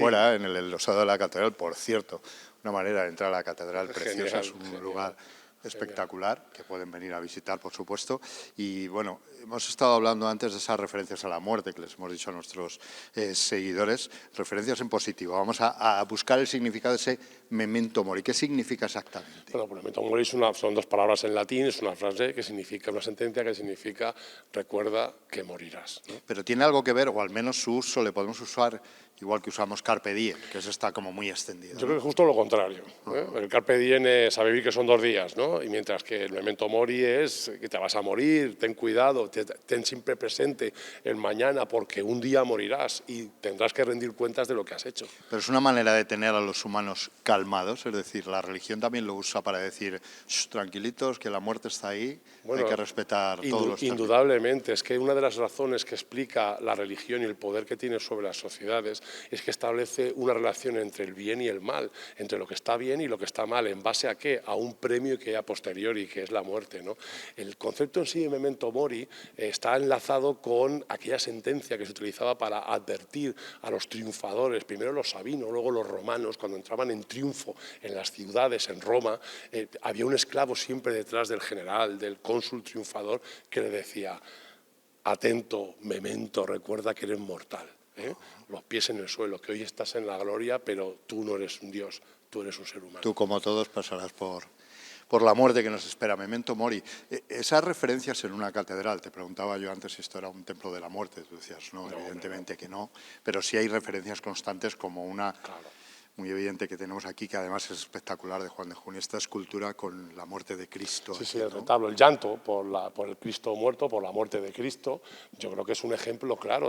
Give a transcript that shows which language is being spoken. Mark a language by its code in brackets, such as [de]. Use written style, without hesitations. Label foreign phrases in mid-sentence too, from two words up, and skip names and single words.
[es] fuera, en el enlosado de la catedral, por cierto. Una manera de entrar a la catedral preciosa, Genial, es un genial. lugar espectacular, que pueden venir a visitar, por supuesto. Y bueno, hemos estado hablando antes de esas referencias a la muerte que les hemos dicho a nuestros seguidores, referencias en positivo. Vamos a buscar el significado de ese [la] memento mori. [es] ¿Qué significa exactamente? Bueno, pues [la] memento mori [es] son dos palabras en latín, es una frase que significa, una sentencia que significa recuerda que morirás, ¿no? Pero tiene algo que ver, o al menos su uso le podemos usar igual que usamos [la] carpe diem, [es] que eso está como muy extendido, Yo ¿no? creo que justo lo contrario, ¿eh? El [la] carpe diem [es] es a vivir que son 2 días, ¿no? Y mientras que el [la] memento mori [es] es que te vas a morir, ten cuidado, ten siempre presente el mañana porque un día morirás y tendrás que rendir cuentas de lo que has hecho. Pero es una manera de tener a los humanos calmados, es decir, la religión también lo usa para decir, tranquilitos, que la muerte está ahí, Bueno, hay que respetar todos los términos. indudablemente, es que una de las razones que explica la religión y el poder que tiene sobre las sociedades es que establece una relación entre el bien y el mal, entre lo que está bien y lo que está mal, ¿en base a qué? A un premio que hay [la] a posteriori, [es] que es la muerte, ¿no? El concepto en sí de [la] memento mori [es] está enlazado con aquella sentencia que se utilizaba para advertir a los triunfadores, primero los sabinos, luego los romanos, cuando entraban en triunfo en las ciudades, en Roma, había un esclavo siempre detrás del general, del cónsul triunfador, que le decía: atento, memento, recuerda que eres mortal, ¿eh? Los pies en el suelo, que hoy estás en la gloria, pero tú no eres un Dios, tú eres un ser humano. Tú, como todos, pasarás por la muerte que nos espera, [la] memento mori. [es] Esas referencias en una catedral, te preguntaba yo antes si esto era un templo de la muerte, tú decías, no, evidentemente que no, pero sí hay referencias constantes como una... Claro. Muy evidente que tenemos aquí, que además es espectacular, de Juan de Junio, esta escultura con la muerte de Cristo. Sí, aquí, sí, el ¿no? retablo, el llanto por el Cristo muerto, por la muerte de Cristo, yo creo que es un ejemplo claro.